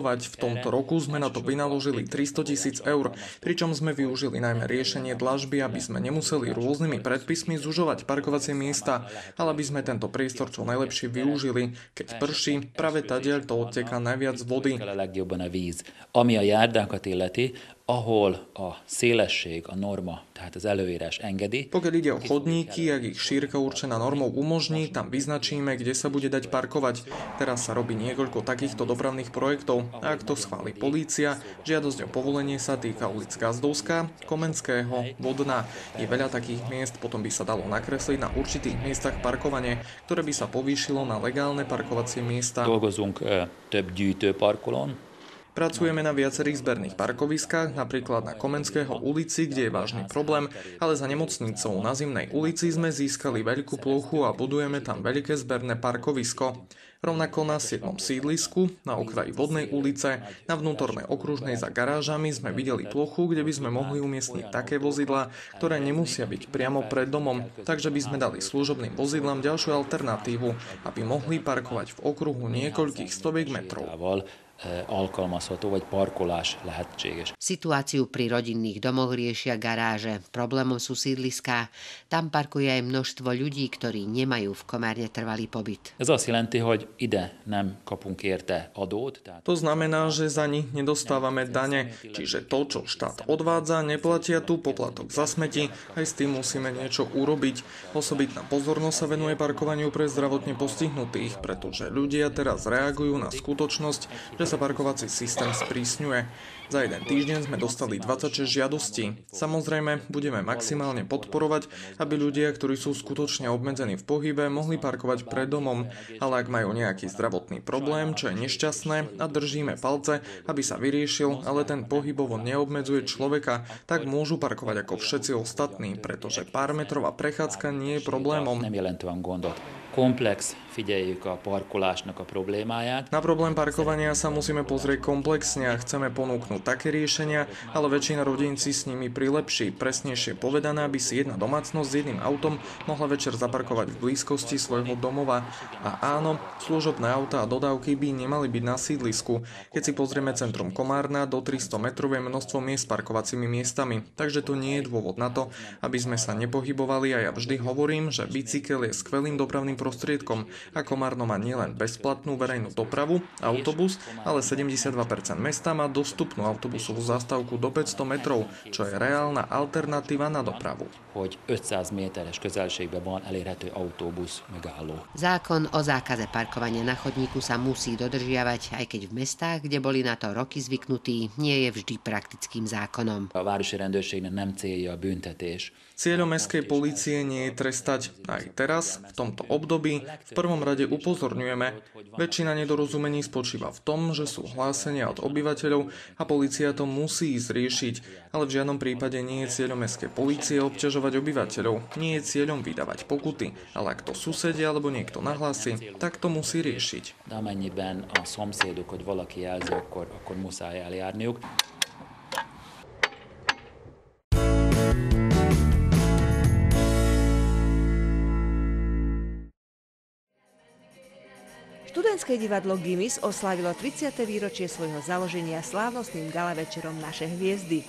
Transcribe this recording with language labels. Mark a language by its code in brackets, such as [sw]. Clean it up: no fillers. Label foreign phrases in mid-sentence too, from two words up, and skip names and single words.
[sk] V tomto roku sme na to vynaložili 300 000 eur. Pričom sme využili najmä riešenie dlažby, aby sme nemuseli rôznymi predpismi zužovať parkovacie miesta, ale aby sme tento priestor čo najlepšie využili. Keď prší, práve tadiaľ to odteká najviac vody. [hu] Ami a járdákat illeti, ahol a szélesség, a norma, tehát az előírás engedi. [sk] Pokiaľ ide o chodníky, ak ich šírka určená normou umožní, tam vyznačíme, kde sa bude dať parkovať. Teraz sa robí niekoľko takýchto dopravných projektov a ak to schváli polícia, žiadosť o povolenie sa týka ulic Gazdovská, Komenského, Vodná. Je veľa takých miest, potom by sa dalo nakresliť na určitých miestach parkovanie, ktoré by sa povýšilo na legálne parkovacie miesta. [hu] Dolgozunk több gyűjtőparkolón. [sk] Pracujeme na viacerých zberných parkoviskách, napríklad na Komenského ulici, kde je vážny problém, ale za nemocnicou na Zimnej ulici sme získali veľkú plochu a budujeme tam veľké zberné parkovisko. Rovnako na 7. sídlisku, na okraji Vodnej ulice, na vnútornej okružnej za garážami sme videli plochu, kde by sme mohli umiestniť také vozidlá, ktoré nemusia byť priamo pred domom, takže by sme dali služobným vozidlám ďalšiu alternatívu, aby mohli parkovať v okruhu niekoľkých stoviek metrov. [hu] Alkalmazható, vagy parkolás lehetséges. [sk] Situáciu pri rodinných domoch riešia garáže. Problémom sú sídliská. Tam parkuje aj množstvo ľudí, ktorí nemajú v Komárne trvalý pobyt. [hu] Ez azt jelenti, hogy ide nem kapunk érte adót. [sk] To znamená, že za nich nedostávame dane, čiže to, čo štát odvádza, neplatia tu poplatok za smeti, aj s tým musíme niečo urobiť. Osobitná pozornosť sa venuje parkovaniu pre zdravotne postihnutých, pretože ľudia teraz reagujú na skutočnosť, že sa parkovací systém sprísňuje. Za jeden týždeň sme dostali 26 žiadostí. Samozrejme, budeme maximálne podporovať, aby ľudia, ktorí sú skutočne obmedzení v pohybe, mohli parkovať pred domom, ale ak majú nejaký zdravotný problém, čo je nešťastné a držíme palce, aby sa vyriešil, ale ten pohybovo neobmedzuje človeka, tak môžu parkovať ako všetci ostatní, pretože pár metrová prechádzka nie je problémom. [hu] Komplex, figyeljük a parkolásnak a problémáját. [sk] Na problém parkovania sa musíme pozrieť komplexne a chceme ponúknuť také riešenia, ale väčšina rodín si s nimi prilepší. Presnejšie povedané, aby si jedna domácnosť s jedným autom mohla večer zaparkovať v blízkosti svojho domova. A áno, služobné auta a dodávky by nemali byť na sídlisku. Keď si pozrieme centrum Komárna, do 300 metrov je množstvo miest s parkovacími miestami, takže to nie je dôvod na to, aby sme sa nepohybovali a ja vždy hovorím, že bicykel je skvelým dopravným prostriedkom a Komárno má nielen bezplatnú verejnú dopravu, autobus, ale 72% mesta má dostupnú autobusovú zastávku do 500 metrov, čo je reálna alternatíva na dopravu. [hu] Hogy 500 méteres közelségben van elérhető autóbusz megálló. [sk] Zákon o zákaze parkovania na chodníku sa musí dodržiavať, aj keď v mestách, kde boli na to roky zvyknutí, nie je vždy praktickým zákonom. [hu] A városi rendőrségnek nem célja a büntetés. [sk] Cieľom mestskej polície nie je trestať. Aj teraz, v tomto období, v prvom rade upozorňujeme. Väčšina nedorozumení spočíva v tom, že sú hlásenia od obyvateľov a polícia to musí ísť riešiť, ale v žiadnom prípade nie je cieľom mestskej polície obťažovať obyvateľov. Nie je cieľom vydávať pokuty, ale ak to susedia alebo niekto nahlási, tak to musí riešiť. [hu] De amennyiben a szomszédok, hogy valaki jelzi, akkor muszáj eljárniuk. [sk] Študentské divadlo Gimis oslávilo 30. výročie svojho založenia slávnostným gala večerom Naše hviezdy.